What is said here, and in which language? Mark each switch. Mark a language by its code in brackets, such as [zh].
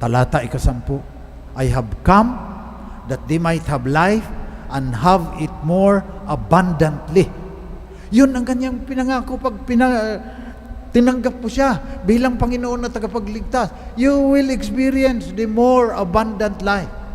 [tl] Talata 10, [en] I have come that they might have life and have it more abundantly. [tl] Yun ang kanyang pinangako pag tinanggap mo siya bilang Panginoon na tagapagligtas. [en] You will experience the more abundant life.